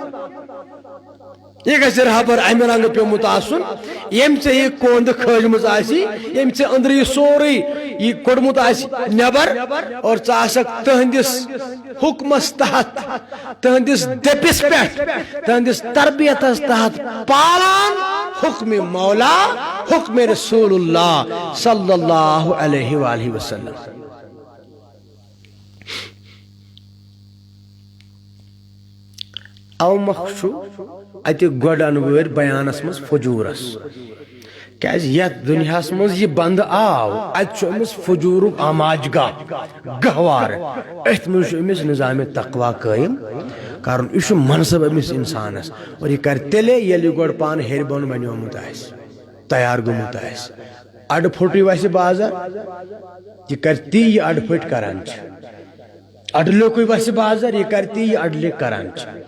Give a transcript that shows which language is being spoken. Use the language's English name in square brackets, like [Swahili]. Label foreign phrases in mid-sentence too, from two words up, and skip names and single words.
[Kashmiri] یہ گژھِ رہبر امہِ رنگہٕ پیوٚمُت آسُن ییٚمۍ ژےٚ یہِ کوندٕ کھٲجمٕژ آسی ییٚمۍ ژےٚ أنٛدرٕ یہِ سورُے یہِ کوٚڑمُت آسہِ نٮ۪بر اور ژٕ آسکھ تٕہنٛدِس حُکمس تحت تٕہنٛدِس دٔپِس پٮ۪ٹھ تٕہنٛدِس تربیتس تحت پالان حکم مولا حکم رسول اللہ [Arabic] صلی اللہ علیہ وآلہ وسلم [Kashmiri] او مخشو اتہ گۄڈٕ انوٲرۍ بیانس مز فجورس کیاز یتھ دنیاہس مز یہ بند آو اتہ چھُ أمِس فجورُک آماج گہوار اتھ مز چھُ أمِس نظام تقوا قٲیِم کرُن یہِ چھُ منصب أمِس انسانس اور یہِ کرِ تیٚلے ییٚلہِ یہِ گۄڈٕ پانہٕ ہیٚرِ بۄن بنیومُت آسہِ تیار گوٚمُت آسہِ اڈٕ پھوٚٹٕے وسہِ بازر یہِ کرِ تی یہِ اڈٕ پھٔٹۍ کران چھِ اڈٕ لیوٚکھٕے وسہِ بازر یہِ کرِ تی یہِ اڈٕ لیٚکھ کران چھِ